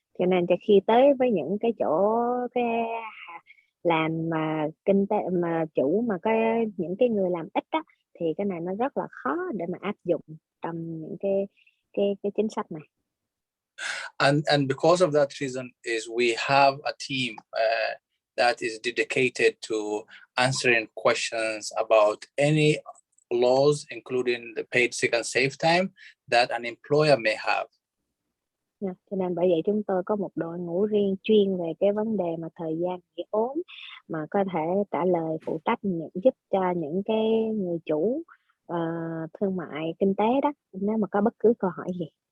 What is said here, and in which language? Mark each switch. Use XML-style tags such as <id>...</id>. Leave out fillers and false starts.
<vi>Cho nên khi tới với những cái chỗ cái làm mà kinh tế mà chủ mà những cái người làm ít á, thì cái này nó rất là khó để mà áp dụng trong những cái chính sách này.</vi> <en>And because of that reason is we have a team that is dedicated to answering questions about any laws, including the paid sick and safe time that an employer may have.</en> <vi>Cho nên bởi vậy chúng tôi có một đội ngũ riêng chuyên về cái vấn đề mà thời gian nghỉ ốm mà có thể trả lời phụ trách giúp cho những cái người chủ thương mại kinh tế đó nếu mà có bất cứ câu hỏi gì.</vi>